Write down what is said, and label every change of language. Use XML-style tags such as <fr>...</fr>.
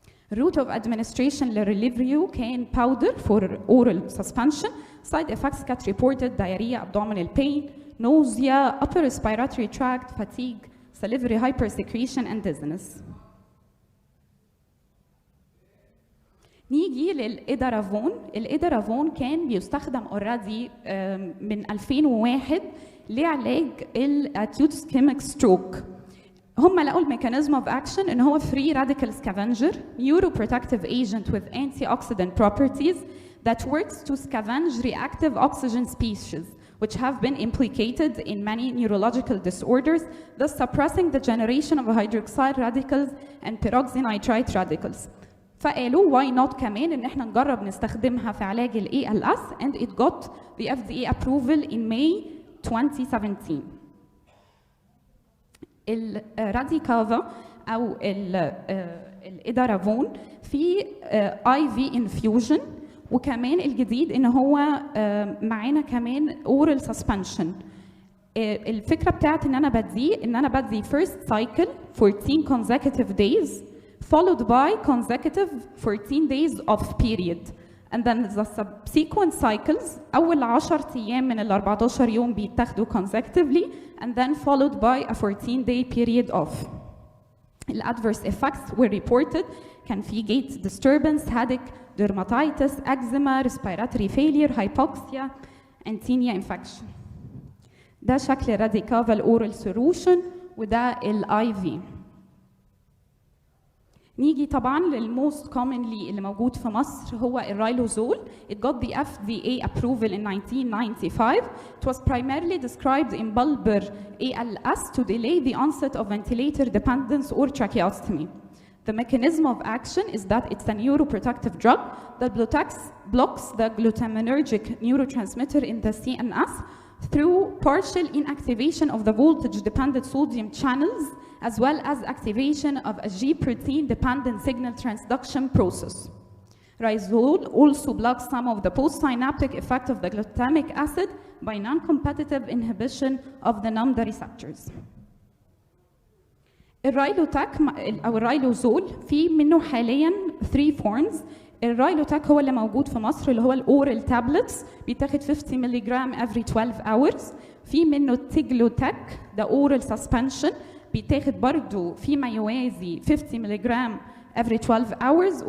<en>Route of administration</en> <ar>للريليفريو كان</ar> <en>powder for oral suspension. Side effects got reported diarrhea, abdominal pain, nausea, upper respiratory tract, fatigue, salivary hypersecretion, and dizziness.</en> <ar>نيجي للإدرافون. الإدرافون كان بيستخدم</ar> <en>already</en> <ar>من 2001 لعلاج الأكيوت سكيميك ستروك. هم لقوا الميكانيزم اوف اكشن ان هو</ar> <en>free radical scavenger, neuroprotective agent with antioxidant properties that works to scavenge reactive oxygen species which have been implicated in many neurological disorders, thus suppressing the generation of hydroxyl radicals and peroxynitrite radicals.</en> <ar>فقالوا</ar> <en>why not</en> <ar>كمان ان احنا نجرب نستخدمها في علاج ال ALS,</ar> <en>and it got the FDA approval in May 2017.</en> <ar>الراديكافا او الادرافون في IV infusion، وكمان الجديد ان هو معانا كمان</ar> <en>oral suspension.</en> <ar>الفكره بتاعت ان انا بدي</ar> <en>first cycle 14 consecutive days followed by consecutive 14 days of period, and then the subsequent cycles</en> <ar>اول 10 ايام من ال 14 يوم بيتاخدوا</ar> <en>consecutively and then followed by a 14-day period off. The adverse effects were reported</en> <ar>كان في</ar> <en>gait disturbance, headache, dermatitis, eczema, respiratory failure, hypoxia, and tinea infection.</en> <ar>ده شكل راديكافا الأورال solution وده ال IV. نيجي طبعا للموست</ar> <en>commonly</en> <ar>اللي موجود في مصر هو الرايلوزول.</ar> <en>It got the FDA approval in 1995. It was primarily described in bulbar ALS to delay the onset of ventilator dependence or tracheostomy. The mechanism of action is that it's a neuroprotective drug that blocks the glutaminergic neurotransmitter in the CNS through partial inactivation of the voltage-dependent sodium channels, as well as activation of a G protein-dependent signal transduction process. Rizole also blocks some of the postsynaptic effect of the glutamic acid by non-competitive inhibition of the NAMDA receptors.</en> <ar>الرايلوتاك أو الرايلوزول في منه حالياً 3 forms. الرايلوتاك هو اللي موجود في مصر اللي هو الأورال تابلتس بيتاخد 50 ملغ</ar> <en>every 12 hours.</en> <ar>في منه التيجلوتاك ده أورال سسبنشن بيتاخد برضو فيما يوازي 50 ملغ</ar> <en>every 12 hours.</en>